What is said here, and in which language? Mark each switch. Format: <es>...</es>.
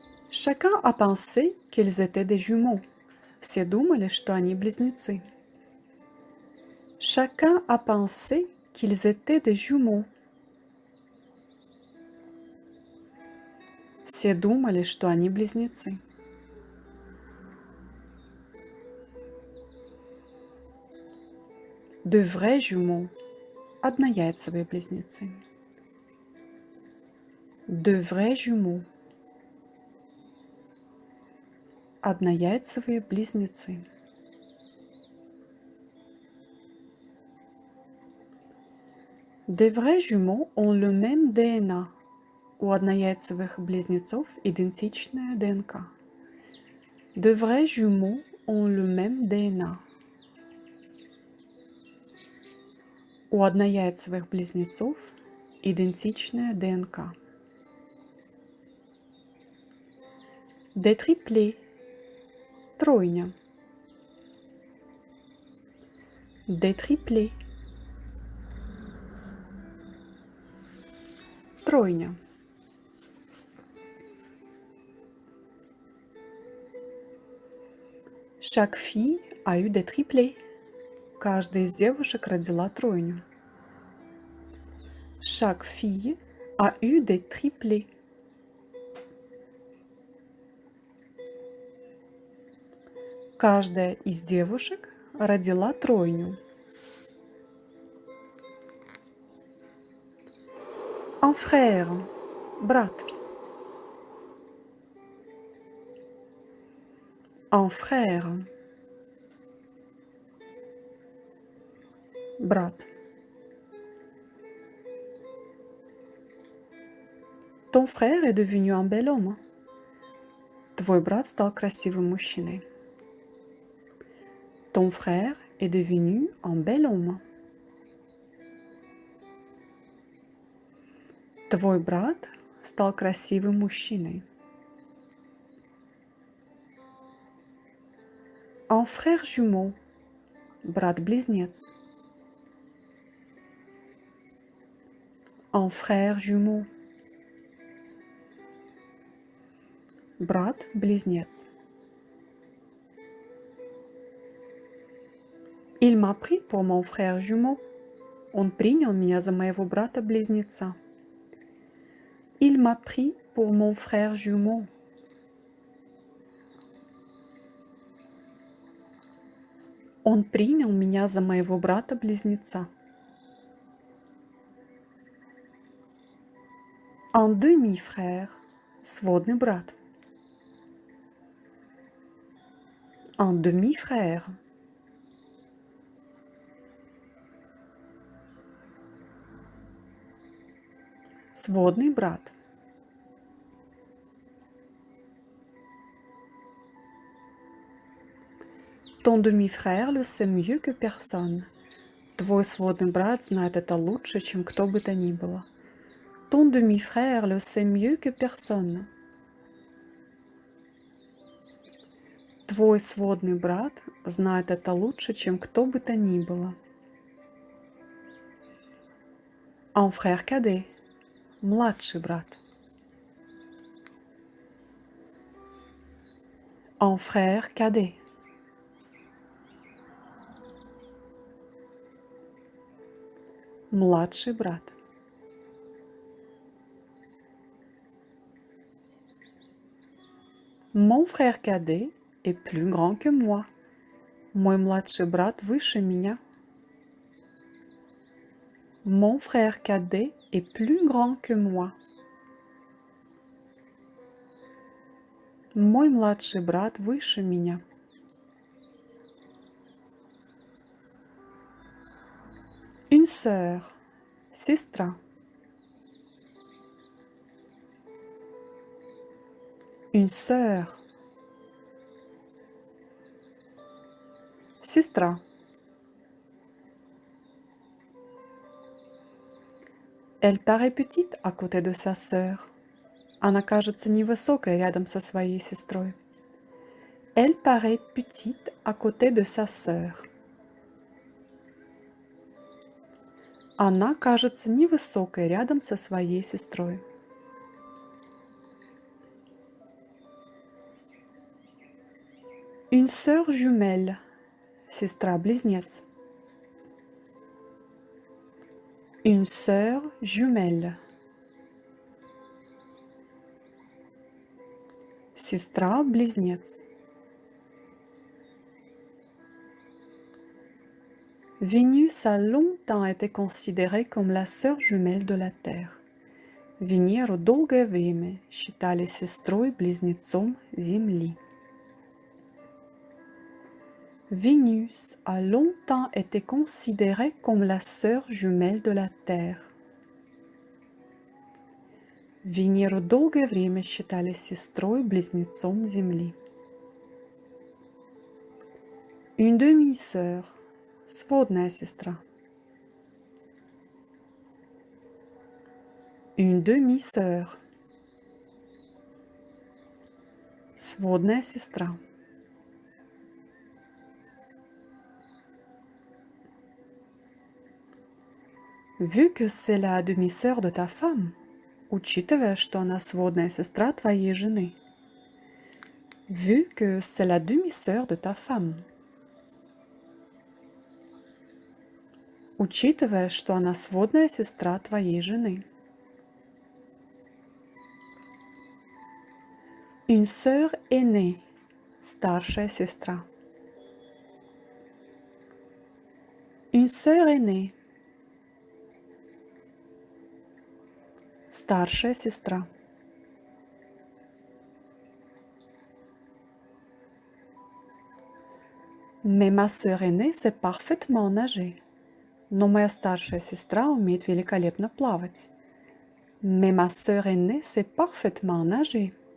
<fr>Chacun a pensé qu'ils étaient des jumeaux.</fr> <ru>Все думали, что они близнецы.</ru> <fr>Chacun a pensé qu'ils étaient des jumeaux.</fr> <ru>Все думали, что они близнецы.</ru> <fr>De vrais jumeaux.</fr> <ru>Однояйцевые близнецы.</ru> <fr>De vrais jumeaux.</fr> <ru>Однояйцевые близнецы.</ru> <fr>Des vrais jumeaux ont le même DNA.</fr> <ru>У однояйцевых близнецов идентичная ДНК.</ru> <fr>De vrais jumeaux ont le même DNA.</fr> <ru>У однояйцевых близнецов идентичная ДНК.</ru> <fr>Des triplés.</fr> <ru>Тройня.</ru> <fr>Des triplés.</fr> <ru>Тройня.</ru> <fr>Chaque fille a eu des triplés.</fr> <ru>Каждая из девушек родила тройню.</ru> <fr>Chaque fille a eu des triplés.</fr> <ru>Каждая из девушек родила тройню.</ru> <fr>Un frère.</fr> <ru>Брат.</ru> <fr>Un frère.</fr> <ru>Брат.</ru> <fr>Ton frère est devenu un bel homme.</fr> <ru>Твой брат стал красивым мужчиной.</ru> <fr>Ton frère est devenu un bel homme.</fr> <ru>Твой брат стал красивым мужчиной.</ru> <fr>Un frère jumeau.</fr> <ru>Брат-близнец.</ru> <fr>Un frère jumeau.</fr> <ru>Брат-близнец.</ru> <fr>Il m'a pris pour mon frère jumeau.</fr> <ru>Он принял меня за моего брата-близнеца.</ru> <fr>Il m'a pris pour mon frère jumeau.</fr> <ru>Он принял меня за моего брата-близнеца.</ru> <fr>Un demi-frère.</fr> <ru>Сводный брат.</ru> <fr>Un demi-frère.</fr> <ru>Сводный брат.</ru> <fr>Ton demi-frère le sait mieux que personne.</fr> <ru>Твой сводный брат знает это лучше, чем кто бы то ни было.</ru> <fr>Ton demi-frère le sait mieux que personne.</fr> <ru>Твой сводный брат знает это лучше, чем кто бы то ни было.</ru> <fr>Un frère cadet.</fr> <ru>Младший брат.</ru> <fr>Un frère cadet.</fr> <ru>Младший брат.</ru> <fr>Mon frère cadet est plus grand que moi.</fr> <ru>Мой младший брат выше меня.</ru> <fr>Mon frère cadet est plus grand que moi.</fr> <ru>Мой младший брат выше меня.</ru> <fr>Une sœur.</fr> <ru>Сестра.</ru> <fr>Une sœur.</fr> <ru>Сестра.</ru> <fr>Elle paraît petite à côté de sa sœur.</fr> <ru>Она кажется невысокой рядом со своей сестрой.</ru> <fr>Elle paraît petite à côté de sa sœur.</fr> <ru>Она кажется невысокой рядом со своей сестрой.</ru> <fr>Une sœur jumelle.</fr> <ru>Сестра-близнец.</ru> <fr>Une sœur jumelle.</fr> <ru>Сестра-близнец.</ru> <fr>Vénus a longtemps été considérée comme la sœur jumelle de la Terre.</fr> <ru>Венеру долгое время считали сестрой-близнецом Земли.</ru> <fr>Vénus a longtemps été considérée comme la sœur jumelle de la Terre.</fr> <ru>Венеру долгое время считали сестрой-близнецом Земли.</ru> <fr>Une demi-sœur,</fr> <ru>сводная сестра.</ru> <fr>Une demi-sœur,</fr> <ru>сводная сестра.</ru> <fr>Vu que c'est la demi-sœur de ta femme,</fr> <ru>учитывая, что она сводная сестра твоей жены.</ru> <fr>Vu que c'est la demi-sœur de ta femme.</fr> <ru>Учитывая, что она сводная сестра твоей жены.</ru> <fr>Une sœur aînée,</fr> <ru>старшая сестра.</ru> <fr>Une sœur aînée,</fr> <ru>старшая сестра.</ru> <fr>Mais ma sœur aînée sait parfaitement nager.</fr> <ru>Но моя старшая сестра умеет великолепно плавать.</ru> <fr>Mais ma sœur aînée sait parfaitement nager.</fr>